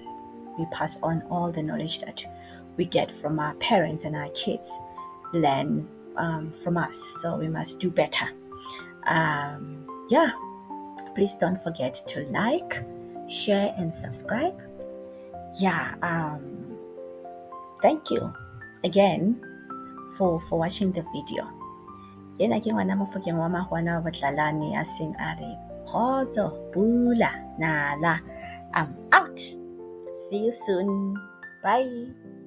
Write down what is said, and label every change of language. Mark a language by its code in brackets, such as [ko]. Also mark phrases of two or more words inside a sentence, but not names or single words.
[en] We pass on all the knowledge that we get from our parents, and our kids learn from us. So we must do better. Please don't forget to like, share, and subscribe. Thank you again for watching the video. [st] Yena ke ngwana Mofokeng wa Mahwana wa Batlalane a seng a re kgotso pula nala. [en] I'm out. See you soon. Bye.